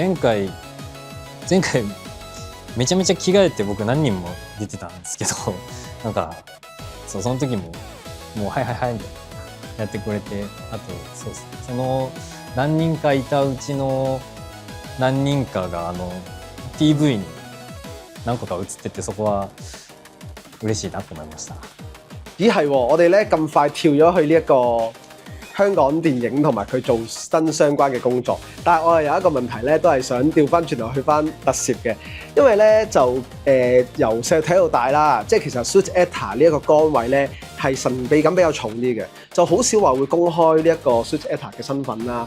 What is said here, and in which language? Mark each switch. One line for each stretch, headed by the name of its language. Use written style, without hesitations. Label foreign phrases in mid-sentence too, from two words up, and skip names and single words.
Japanese: 前回めちゃめちゃ着替えて僕何人も出てたんですけどなんかその時ももうはいはいはいみたいなやってくれて、あとそうですね、その何人かいたうちの何人かがPV に何個か映ってて、そこは嬉しいなと思いました。
Cantonese: 咦係喎，我哋咧咁快跳咗去呢一個香港電影同埋佢做新相關嘅工作，但係我係有一個問題咧，都係想調翻轉頭去翻特攝嘅，因為咧就由細睇到大啦，即係其實
English: Suit Actor
Cantonese: 呢一個崗位咧係神秘感比較重啲嘅，就好少話會公開呢一個
English: Suit Actor
Cantonese: 嘅身份啦。